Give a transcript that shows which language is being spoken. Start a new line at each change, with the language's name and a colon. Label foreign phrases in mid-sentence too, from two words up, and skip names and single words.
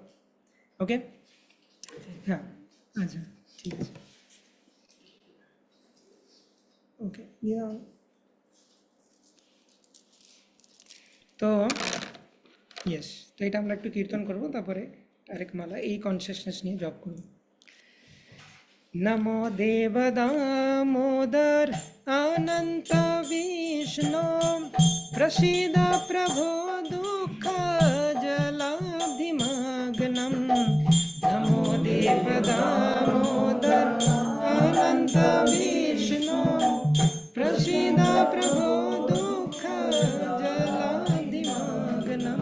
Bangla: ওকে, হ্যাঁ, আচ্ছা, ঠিক আছে, ওকে। তো ইয়েস, তো এটা আমরা একটু কীর্তন করবো, তারপরে আরেক মালা এই কনসিয়াসনেস নিয়ে জব করবো।
Sanskrit: नमो देव दामोदर अनंत विष्णु, प्रसीद प्रभो दुःख जलाब्धिमग्नं। नमो देव दामोदर अनंत विष्णु, प्रसीद प्रभो दुःख जलाब्धिमग्नं।